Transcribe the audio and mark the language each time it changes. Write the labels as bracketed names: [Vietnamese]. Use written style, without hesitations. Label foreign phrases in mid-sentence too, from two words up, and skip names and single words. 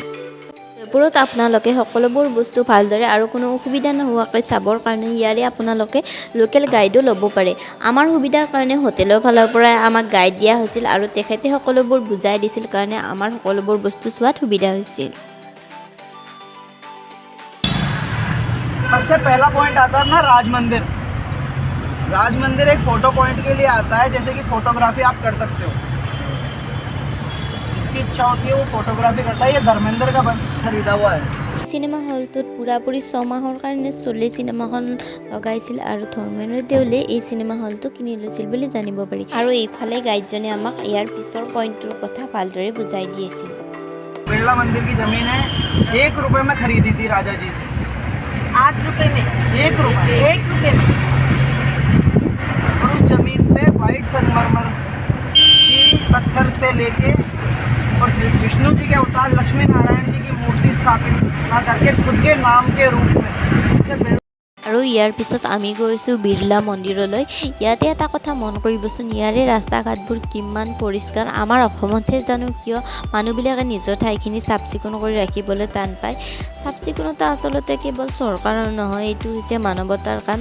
[Assamese] জয়পুৰত আপোনালোকে সকলোবোৰ বস্তু ভালদৰে আৰু কোনো অসুবিধা নোহোৱাকৈ চাবৰ কাৰণে ইয়াৰে আপোনালোকে লোকেল গাইডো ল'ব পাৰে। আমাৰ সুবিধাৰ কাৰণে হোটেলৰ ফালৰ পৰাই আমাক গাইড দিয়া হৈছিল আৰু তেখেতে সকলোবোৰ বুজাই দিছিল কাৰণে আমাৰ সকলোবোৰ বস্তু চোৱাত সুবিধা হৈছিল। [Hindi] सबसे पहला पॉइंट आता है अपना राज मंदिर। राज मंदिर एक [English] photo point [Hindi] के लिए आता है, जैसे कि फ़ोटोग्राफी आप कर सकते हो। जिसकी इच्छा होती है वो फ़ोटोग्राफी करता है। ये धर्मेंद्र का खरीदा हुआ है। [Assamese] চিনেমা হলটোত পুৰাপুৰি 6 মাহৰ কাৰণে চলি চিনেমাখন লগাইছিল আৰু ধৰ্মেন্দ্ৰ দেউলে এই চিনেমা হলটো কিনি লৈছিল বুলি জানিব পাৰি। আৰু এইফালে গাইডজনে আমাক ইয়াৰ পিছৰ পইণ্টটোৰ কথা ভালদৰে বুজাই দিয়েছিল। [Hindi] बिरला मंदिर की ज़मीन है, 1 रुपये में खरीदी थी राजा जी से। 8 रुपए में 1 रुपये। 1 रुपए में और उस ज़मीन पे वाइट संगमरमर की पत्थर से लेके और विष्णु जी के अवतार लक्ष्मी नारायण जी की मूर्ति स्थापित करके खुद के नाम के रूप में उसे [Assamese] আৰু ইয়াৰ পিছত আমি গৈছোঁ বিৰলা মন্দিৰলৈ। ইয়াতে এটা কথা মন কৰিবচোন, ইয়াৰে ৰাস্তা ঘাটবোৰ কিমান পৰিষ্কাৰ। আমাৰ অসমতহে জানো কিয় মানুহবিলাকে নিজৰ ঠাইখিনি চাফ চিকুণ কৰি ৰাখিবলৈ টান পায়। চাফ চিকুণতা আচলতে কেৱল চৰকাৰৰ নহয়, এইটো হৈছে মানৱতাৰ কাম।